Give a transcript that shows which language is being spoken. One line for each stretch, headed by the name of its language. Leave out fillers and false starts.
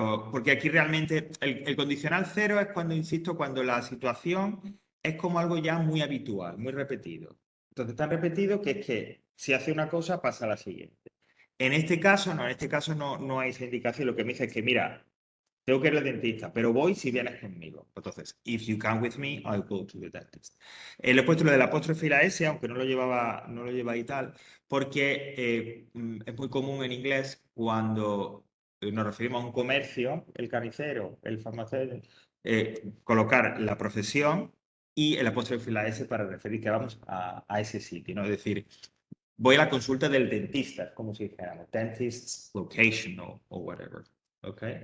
Spanish: Porque aquí realmente el condicional cero es cuando, insisto, cuando la situación es como algo ya muy habitual, muy repetido. Entonces, tan repetido que es que si hace una cosa, pasa a la siguiente. En este caso no hay esa indicación. Lo que me dice es que, mira, tengo que ir al dentista, pero voy si vienes conmigo.
English: Entonces, if you come with me, I'll go to the dentist.
Spanish: Le he puesto lo del apóstrofe y la S, aunque no lo lleva y tal, porque es muy común en inglés cuando nos referimos a un comercio, el carnicero, el farmacéutico, colocar la profesión y el apóstrofe y la S para referir que vamos a ese sitio, ¿no? Es decir, voy a la consulta del dentista, como si dijéramos,
English: dentist's location
Spanish: o
English: whatever.
Spanish: ¿Ok?